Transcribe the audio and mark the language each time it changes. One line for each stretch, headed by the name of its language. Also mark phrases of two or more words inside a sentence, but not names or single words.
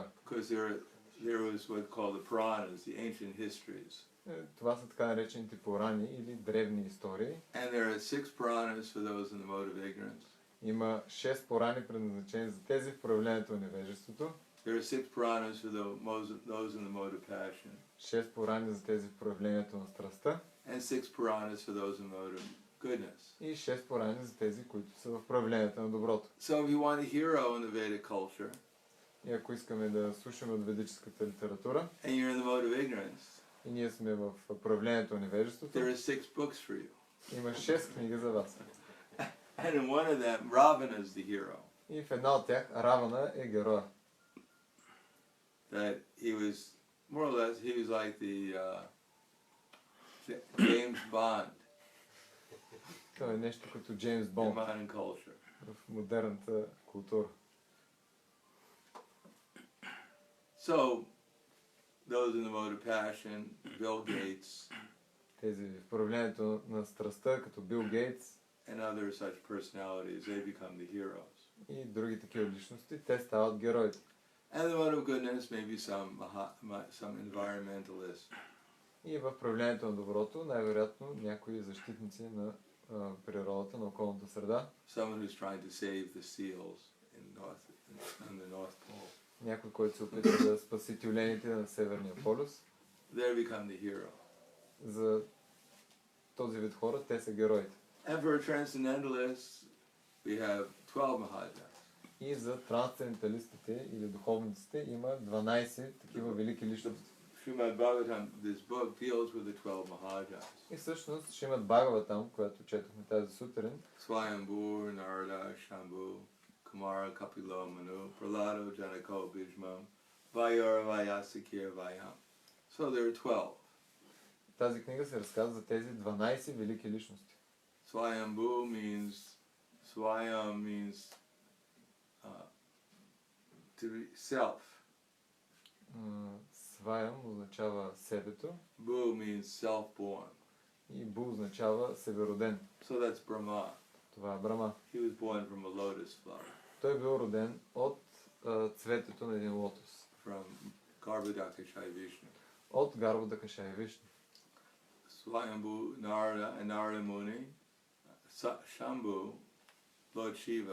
English: Because there was what's called the Puranas, the ancient histories.
Bulgarian: Това са така наречените Пурани или древни истории.
English: And there are 6 Puranas for those in the mode of ignorance.
Bulgarian: Има 6 Пурани, предназначени за тези в проявлението на невежеството.
English: There are 6 Puranas for those in the mode of passion.
Bulgarian: 6 Пурани за тези в проявлението на страстта.
English: And 6 Puranas for those in the mode of goodness.
Bulgarian: И 6 Пурани за тези, които са в проявлението на доброто.
English: So if you want a hero in the Vedic culture,
Bulgarian: И ако искаме да слушаме от ведическата литература,
English: and you're in the mode of ignorance,
Bulgarian: и ние сме в проявлението на невежеството,
English: there are 6 books for you.
Bulgarian: има 6 книги за вас.
English: And in one of them, Ravana is the hero.
Bulgarian: И в една от тях Равана е героя.
English: That he was, more or less, he was like the James Bond
Bulgarian: Това е нещо като Джеймс
English: in
Bulgarian: Бонд
English: modern culture.
Bulgarian: в модерната култура.
English: So, those in the mode of passion, Bill Gates,
Bulgarian: Тези в проявлението на страстта, като Бил Гейтс
English: and other such personalities, they become the heroes.
Bulgarian: и други такива личности, те стават героите.
English: And the mode of goodness, maybe some environmentalist.
Bulgarian: И в проявлението на доброто, най-вероятно някои защитници на природата, на околната среда,
English: Someone who's trying to save the seals in the North Pole.
Bulgarian: някой, който се опитва да спаси тюлените на Северния полюс.
English: They become the hero.
Bulgarian: За този вид хора, те са героите.
English: And for transcendentalists, we have 12 Mahajas.
Bulgarian: И за трансценденталистите или духовниците има 12 такива велики личности.
English: Srimad Bhagavatam, this book deals with the 12 Mahajas.
Bulgarian: И всъщност Шримад Бхагаватам, която четохме тази сутрин,
English: Swayambhu, Narada, Shambhu, Kumara, Kapila, Manu, Prahlada, Janako, Bhishma, Vayura, Vyasikir, Vayam. So there are 12.
Bulgarian: тази книга се разказва за тези 12 велики личности.
English: Swayambhu means to be self.
Bulgarian: Сваям означава себето
English: Bhu means self-born.
Bulgarian: и Бу означава себероден.
English: So that's Brahma.
Bulgarian: Това е Брама.
English: He was born from a lotus flower,
Bulgarian: Той е бил роден от цветето на един лотос.
English: from Garbhodakashai Vishnu.
Bulgarian: От Гарбhodakashai Вишну.
English: Swayambhu, Narada, and Narada Muni, Shambhu, Lord Shiva,